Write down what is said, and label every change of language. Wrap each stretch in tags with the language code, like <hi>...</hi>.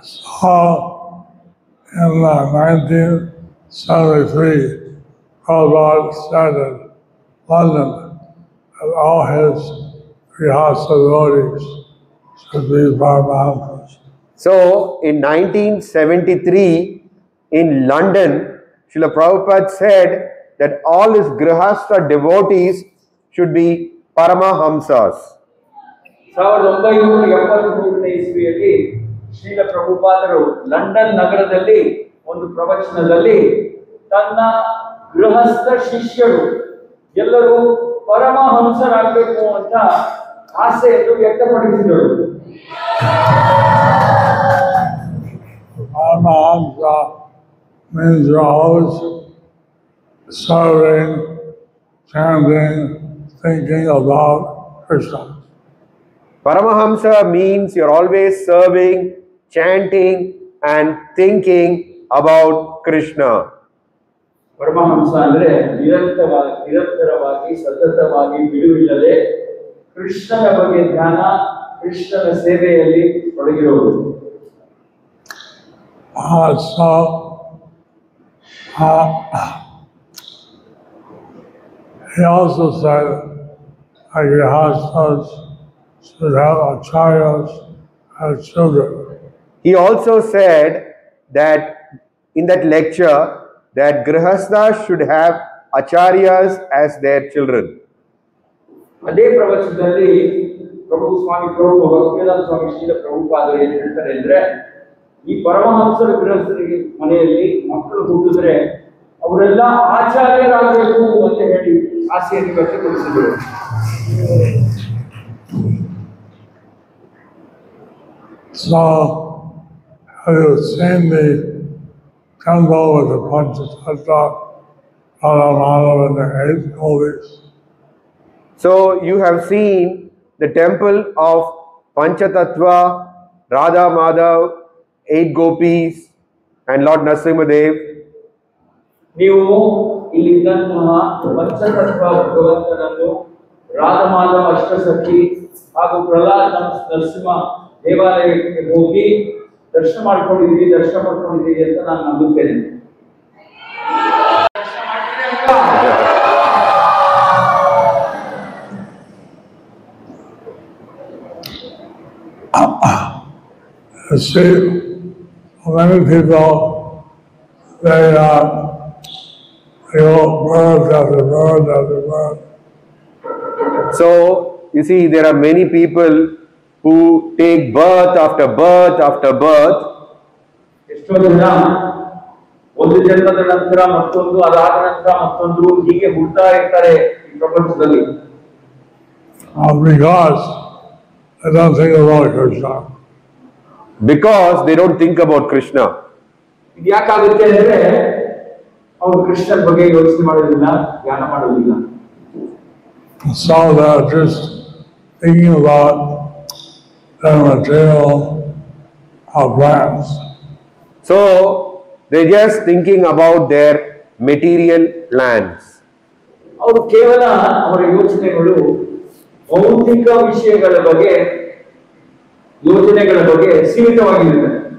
<en>So, in 1973, Prabhupada started London, and all his Grihastha devotees should be Paramahamsas. So, in 1973, in London, Srila Prabhupada said that all his Grihastha devotees should be Paramahamsas.</en> <kn>1973ನೇ ಇಸ್ವಿಯಲ್ಲಿ Srila ಪ್ರಭುಪಾದರು London ನಗರದಲ್ಲಿ ಒಂದು ಪ್ರವಚನದಲ್ಲಿ ತನ್ನ ಗೃಹಸ್ಥ ಶಿಷ್ಯರು ಎಲ್ಲರೂ ಪರಮಹಂಸರಾಗಬೇಕು ಅಂತ ಆಸೆಯನ್ನು ವ್ಯಕ್ತಪಡಿಸಿದರು.</kn> <en>Paramahamsa means you're always serving, chanting, thinking about Krishna. Paramahamsa means you're always serving, chanting, and thinking about Krishna.</en> <kn>Paramahamsa ಅಂದ್ರೆ ನಿರಂತರವಾಗಿ ಸತತವಾಗಿ ಬಿಡುವಿಲ್ಲದೆ ಕೃಷ್ಣನ ಬಗ್ಗೆ ಧ್ಯಾನ, ಕೃಷ್ಣನ ಸೇವೆಯಲ್ಲಿ ತೊಡಗಿರುವುದು.</kn> <en>So, he also said that Grihasthas should have acharyas as children. He also said that in that lecture that Grihasthas should have acharyas as their children.</en> <kn>ಅದೇ ಪ್ರವಚನದಲ್ಲಿ ಭಕ್ತಿವೇದಾಂತ ಸ್ವಾಮಿ ಶ್ರೀಲ ಪ್ರಭುಪಾದರು ಏನ್ ಹೇಳ್ತಾರೆ ಅಂದ್ರೆ, ಈ ಪರಮಹಂಸರ ಗೃಹಸ್ಥರಿಗೆ ಮನೆಯಲ್ಲಿ ಮಕ್ಕಳು ಹುಟ್ಟಿದ್ರೆ ಅವರೆಲ್ಲ ಆಚಾರ್ಯರಾಗಬೇಕು ಅಂತ ಹೇಳಿ ಆಸೆಯನ್ನು ವ್ಯಕ್ತಪಡಿಸಿದರು.</kn> <en>So, have you seen the temple with the Panchatattva, Radha Madhava and the 8 gopis? So you have seen the temple of Panchatattva, Radha Madhav, 8 gopis, and Lord Narasimhadev.</en> <kn>ನೀವು ಇಲ್ಲಿದ್ದಂತಹ ಪಂಚತತ್ವ ಭಗವಂತನನ್ನು, ರಾಧಮಾಧವ ಅಷ್ಟಸಖಿ ಹಾಗೂ ಪ್ರಹ್ಲಾದ ನರಸಿಂಹ ದೇವಾಲಯಕ್ಕೆ ಹೋಗಿ ದರ್ಶನ ಮಾಡ್ಕೊಂಡಿದ್ದೀರಿ ಅಂತ ನಾನು ನಂಬುತ್ತೇನೆ.</kn> <en>You see, many people, they go birth after birth after birth. So you see, there are many people who take birth after birth after birth.</en> <kn>ಎಷ್ಟೋ ಜನ ಒಂದು ಜನ್ಮದ ನಂತರ ಮತ್ತೊಂದು, ಅದಾದ ನಂತರ ಮತ್ತೊಂದು, ಹೀಗೆ ಹುಡ್ತಾ ಇರ್ತಾರೆ ಈ ಪ್ರಪಂಚದಲ್ಲಿ.</kn> <en>Because they don't think about Krishna. Because they don't think about Krishna.</en> <kn>ಇದು ಯಾಕಾಗುತ್ತೆ ಅಂದ್ರೆ ಅವರು ಕೃಷ್ಣನ ಬಗ್ಗೆ ಯೋಚನೆ ಮಾಡೋದಿಲ್ಲ, ಧ್ಯಾನ ಮಾಡೋದಿಲ್ಲ.</kn> <en>So they're just thinking about their material plans. So they're just thinking about their material plans.</en> <kn>ಅವರು ಕೇವಲ ಅವರ ಯೋಚನೆಗಳು ಭೌತಿಕ ವಿಷಯಗಳ ಬಗ್ಗೆ, ಯೋಜನೆಗಳ ಬಗ್ಗೆ ಸೀಮಿತವಾಗಿರುತ್ತೆ.</kn>